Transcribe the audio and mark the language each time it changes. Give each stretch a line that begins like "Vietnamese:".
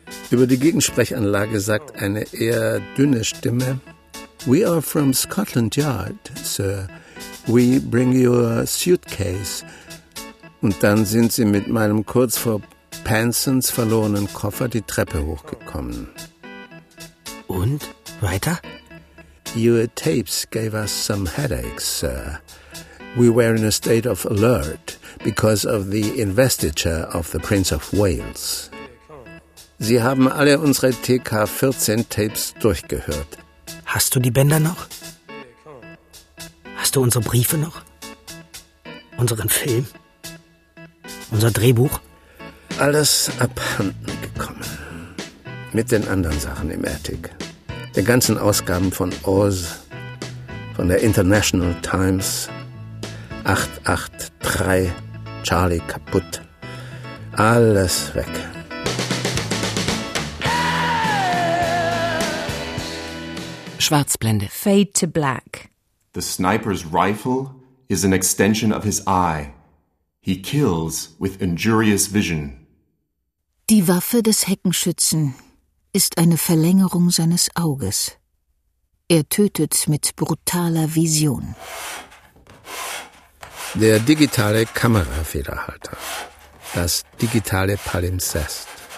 German: Über die Gegensprechanlage sagt eine eher dünne Stimme:
English: We are from Scotland Yard, sir. We bring your suitcase.
German: Und dann sind sie mit meinem kurz vor Pansons verlorenen Koffer die Treppe hochgekommen. Und? Weiter?
English: Your tapes gave us some headaches, sir. We were in a state of alert because of the investiture of the Prince of Wales.
German: Sie haben alle unsere TK-14-Tapes durchgehört. Hast du die Bänder noch? Hast du unsere Briefe noch? Unseren Film? Unser Drehbuch? Alles abhanden gekommen. Mit den anderen Sachen im Attic. Der ganzen Ausgaben von Oz, von der International Times, 883, Charlie kaputt, alles weg. Schwarzblende.
English: Fade to black. The sniper's rifle is an extension of his eye. He kills with injurious vision.
German: Die Waffe des Heckenschützen ist eine Verlängerung seines Auges. Er tötet mit brutaler Vision. Der digitale Kamerafederhalter. Das digitale Palimpsest.